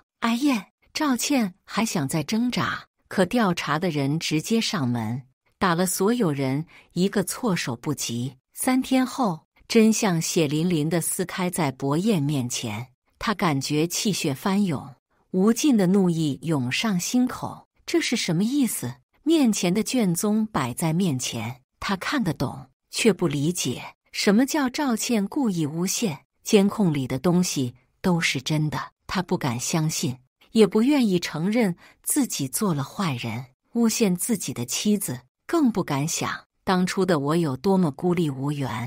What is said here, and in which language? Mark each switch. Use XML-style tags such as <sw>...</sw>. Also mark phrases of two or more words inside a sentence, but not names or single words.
<zh>哎呀，趙倩還想再掙扎，可調查的人直接上門，打了所有人一個措手不及。3天後，真相血淋淋地撕開在薄燕面前。他感覺氣血翻湧，無盡的怒意湧上心口。這是什麼意思？面前的卷宗擺在面前，他看得懂，卻不理解什麼叫趙倩故意誣陷。監控裡的東西都是真的，他不敢相信，也不願意承認自己做了壞人，誣陷自己的妻子，更不敢想當初的我有多麼孤立無援。</zh>